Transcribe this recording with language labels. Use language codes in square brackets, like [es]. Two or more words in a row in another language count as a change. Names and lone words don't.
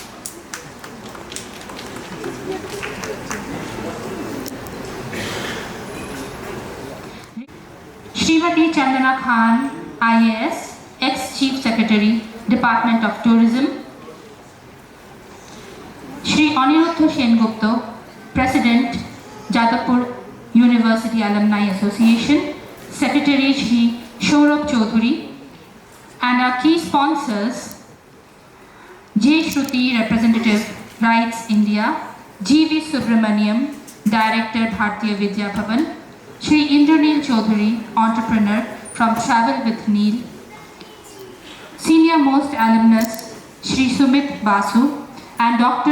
[en] Srimati Chandana Khan, IAS, Ex-Chief Secretary, Department of Tourism. Shri Aniruddha Sengupta, President, Jadavpur University Alumni Association, Secretary Shri Shourabh Chaudhary, and our key sponsors, J. Shruti, Representative, Rights India, G.V. Subramaniam, Director, Bharatiya Vidya Bhavan, Shri Indraneel Chaudhary, Entrepreneur from Travel with Neil, Senior Most Alumnus, Shri Sumit Basu, and Dr.